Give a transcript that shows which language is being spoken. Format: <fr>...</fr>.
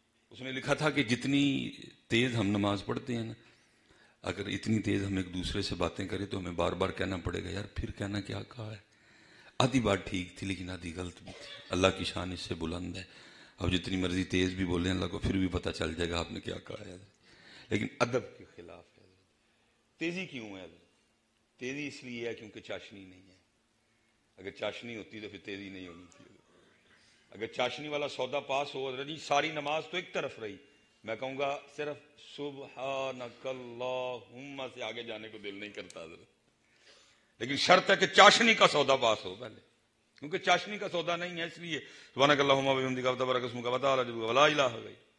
<ur>اس نے لکھا تھا کہ جتنی تیز ہم نماز پڑھتے ہیں نا، اگر اتنی تیز ہم ایک دوسرے سے باتیں کریں تو ہمیں بار بار کہنا پڑے گا یار پھر کہنا کیا کہا ہے. آدھی بات ٹھیک تھی لیکن آدھی غلط بھی تھی. اللہ کی شان اس سے بلند ہے. اب جتنی مرضی تیز بھی بولیں اللہ کو پھر بھی پتہ چل جائے گا آپ نے کیا کہا ہے. لیکن ادب کے خلاف ہے. تیزی کیوں ہے؟ تیزی اس لیے ہے کیونکہ چاشنی نہیں ہے. اگر چاشنی ہوتی تو پھر تیزی نہیں ہونی تھی. اگر چاشنی والا سودا پاس ہو جی ساری نماز تو ایک طرف رہی، میں کہوں گا صرف سبحانک اللہم سے آگے جانے کو دل نہیں کرتا حضرت. لیکن شرط ہے کہ چاشنی کا سودا پاس ہو پہلے، کیونکہ چاشنی کا سودا نہیں ہے. اس لیے</ur> <ar>سبحانک اللہم و بحمدک تبارک اسمک وتعالی جدک ولا الہ غیرک.</ar>